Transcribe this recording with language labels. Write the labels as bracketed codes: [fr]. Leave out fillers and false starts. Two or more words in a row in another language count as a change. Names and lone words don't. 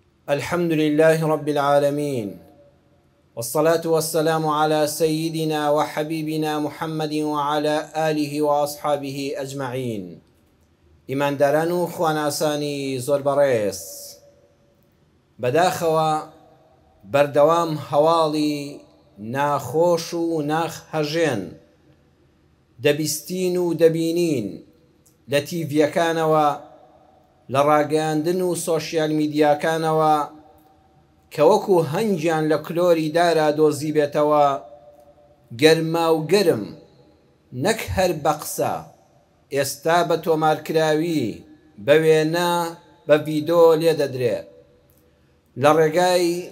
[ar] الحمد لله رب العالمين، والصلاة والسلام على سيدنا وحبيبنا محمد وعلى آله وأصحابه أجمعين. [ckb] إيمان دارانو خواناساني زۆر بەڕێز، بەداخەوە بەردەوام هەواڵی ناخۆش و ناخهەژێن دەبیستین و دەبینین لە تیڤیەکانەوە، لە ڕاگەیاندن و سۆشیال میدیاکانەوە کە وەکو هەنگیان لە کلۆری دارا دۆزی بێتەوە، گەرما و گەرم نەک هەر بە قسە، ئێستا بە تۆمارکراوی بە وێنە بە ڤیدۆ لێ دەدرێت لە ڕێگای